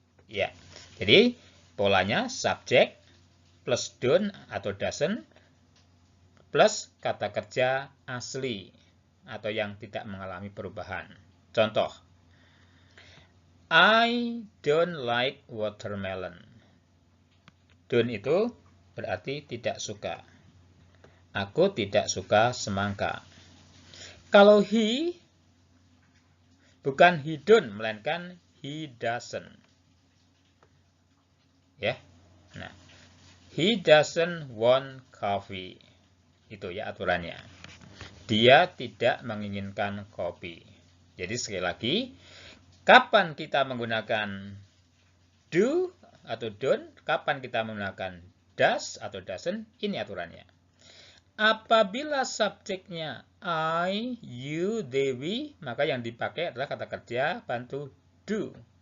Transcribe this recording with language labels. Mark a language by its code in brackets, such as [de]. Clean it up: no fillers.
[id] Ya, jadi polanya subjek plus don't atau doesn't plus kata kerja asli atau yang tidak mengalami perubahan. Contoh, [en] I don't like watermelon. [id] Don't itu berarti tidak suka. Aku tidak suka semangka. Kalau he, bukan [en] he don't, [id] melainkan [en] he doesn't. [id] Ya, nah, [en] he doesn't want coffee. [id] Itu ya aturannya. Dia tidak menginginkan kopi. Jadi sekali lagi, kapan kita menggunakan do atau don't, kapan kita menggunakan does atau doesn't, ini aturannya. Apabila subjeknya I, you, Dewi, maka yang dipakai adalah kata kerja bantu do.